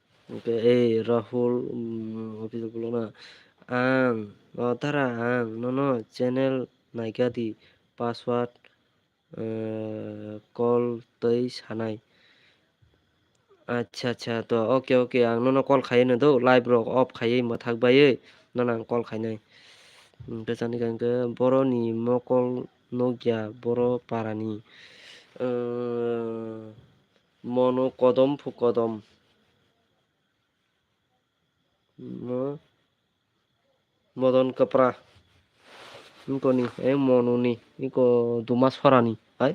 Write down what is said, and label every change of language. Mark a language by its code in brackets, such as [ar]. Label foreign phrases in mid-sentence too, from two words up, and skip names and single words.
[bn] এই রাহুল অফিস বলো না [brx] आं दारा आं न'न चेनेल नायगादि पासवार्ड कल तै सानाय [hi] अच्छा तो [brx] ओके आं न'न कल खायो दौ लाइभ रक अफ खायो मोथाकबायै न'न आं कल खायनाय गोजाननि गांगो बर'नि मकल नगिया बर' पारानि मनु कदम फुकदम मदन कपरा इनकोनि मनुनि इको दुमासफरानि हाय